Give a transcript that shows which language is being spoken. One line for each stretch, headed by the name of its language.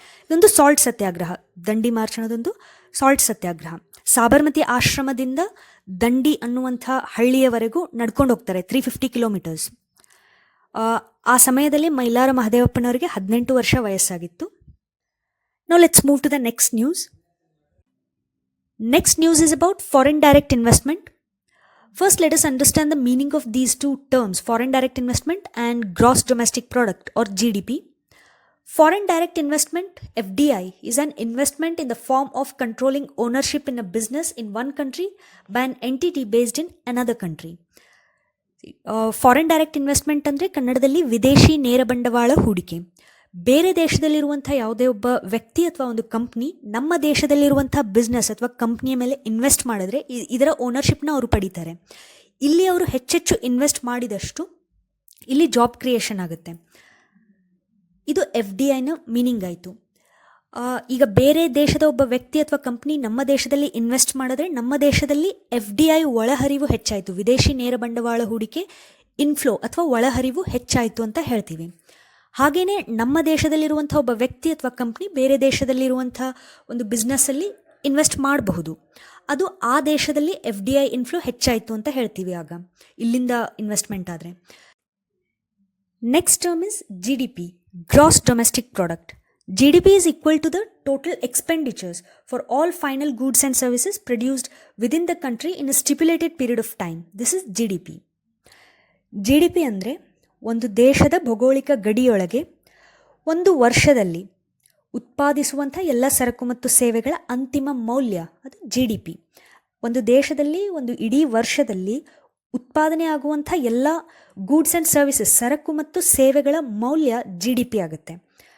Kannada: ಇದೊಂದು ಸಾಲ್ಟ್ ಸತ್ಯಾಗ್ರಹ. ದಂಡಿ ಮಾರ್ಚ್ ಅನ್ನೋದೊಂದು ಸಾಲ್ಟ್ ಸತ್ಯಾಗ್ರಹ. ಸಾಬರ್ಮತಿ ಆಶ್ರಮದಿಂದ ದಂಡಿ ಅನ್ನುವಂಥ ಹಳ್ಳಿಯವರೆಗೂ ನಡ್ಕೊಂಡು ಹೋಗ್ತಾರೆ 350 ಕಿಲೋಮೀಟರ್ಸ್. ಆ ಸಮಯದಲ್ಲಿ ಮೈಲಾರ ಮಹದೇವಪ್ಪನವರಿಗೆ 18 ವರ್ಷ ವಯಸ್ಸಾಗಿತ್ತು.
English: Now let's move to the next news. Next news is about foreign direct investment. First, let us understand the meaning of these two terms, foreign direct investment and gross domestic product or GDP. Foreign direct investment, FDI, is an investment in the form of controlling ownership in a business in one country by an entity based in another country.
Kannada: Foreign direct investment ಅಂದರೆ ಕನ್ನಡದಲ್ಲಿ ವಿದೇಶಿ ನೇರ ಬಂಡವಾಳ ಹೂಡಿಕೆ. ಬೇರೆ ದೇಶದಲ್ಲಿರುವಂಥ ಯಾವುದೇ ಒಬ್ಬ ವ್ಯಕ್ತಿ ಅಥವಾ ಒಂದು ಕಂಪ್ನಿ ನಮ್ಮ ದೇಶದಲ್ಲಿರುವಂಥ ಬಿಸ್ನೆಸ್ ಅಥವಾ ಕಂಪ್ನಿಯ ಮೇಲೆ ಇನ್ವೆಸ್ಟ್ ಮಾಡಿದ್ರೆ ಇದರ ಓನರ್ಶಿಪ್ನ ಅವರು ಪಡೀತಾರೆ. ಇಲ್ಲಿ ಅವರು ಹೆಚ್ಚೆಚ್ಚು ಇನ್ವೆಸ್ಟ್ ಮಾಡಿದಷ್ಟು ಇಲ್ಲಿ ಜಾಬ್ ಕ್ರಿಯೇಷನ್ ಆಗುತ್ತೆ. ಇದು FDIನ ಮೀನಿಂಗ್ ಆಯಿತು. ಈಗ ಬೇರೆ ದೇಶದ ಒಬ್ಬ ವ್ಯಕ್ತಿ ಅಥವಾ ಕಂಪ್ನಿ ನಮ್ಮ ದೇಶದಲ್ಲಿ ಇನ್ವೆಸ್ಟ್ ಮಾಡಿದ್ರೆ ನಮ್ಮ ದೇಶದಲ್ಲಿ FDI ಒಳಹರಿವು ಹೆಚ್ಚಾಯಿತು, ವಿದೇಶಿ ನೇರ ಬಂಡವಾಳ ಹೂಡಿಕೆ ಇನ್ಫ್ಲೋ ಅಥವಾ ಒಳಹರಿವು ಹೆಚ್ಚಾಯಿತು ಅಂತ ಹೇಳ್ತೀವಿ. ಹಾಗೆಯೇ ನಮ್ಮ ದೇಶದಲ್ಲಿರುವಂಥ ಒಬ್ಬ ವ್ಯಕ್ತಿ ಅಥವಾ ಕಂಪ್ನಿ ಬೇರೆ ದೇಶದಲ್ಲಿರುವಂಥ ಒಂದು ಬಿಸ್ನೆಸ್ಸಲ್ಲಿ ಇನ್ವೆಸ್ಟ್ ಮಾಡಬಹುದು. ಅದು ಆ ದೇಶದಲ್ಲಿ FDI ಇನ್ಫ್ಲೋ ಹೆಚ್ಚಾಯಿತು ಅಂತ ಹೇಳ್ತೀವಿ ಆಗ ಇಲ್ಲಿಂದ ಇನ್ವೆಸ್ಟ್ಮೆಂಟ್ ಆದರೆ.
English: Next term is GDP, gross domestic product. GDP is equal to the total expenditures for all final goods and services produced within the country in a stipulated period of time. This is GDP.
Kannada: GDP ಅಂದರೆ ಒಂದು ದೇಶದ ಭೌಗೋಳಿಕ ಗಡಿಯೊಳಗೆ ಒಂದು ವರ್ಷದಲ್ಲಿ ಉತ್ಪಾದಿಸುವಂಥ ಎಲ್ಲ ಸರಕು ಮತ್ತು ಸೇವೆಗಳ ಅಂತಿಮ ಮೌಲ್ಯ ಅದು GDP. ಒಂದು ದೇಶದಲ್ಲಿ ಒಂದು ಇಡೀ ವರ್ಷದಲ್ಲಿ ಉತ್ಪಾದನೆ ಆಗುವಂಥ ಎಲ್ಲ ಗೂಡ್ಸ್ ಆ್ಯಂಡ್ ಸರ್ವಿಸಸ್ ಸರಕು ಮತ್ತು ಸೇವೆಗಳ ಮೌಲ್ಯ GDP ಆಗುತ್ತೆ.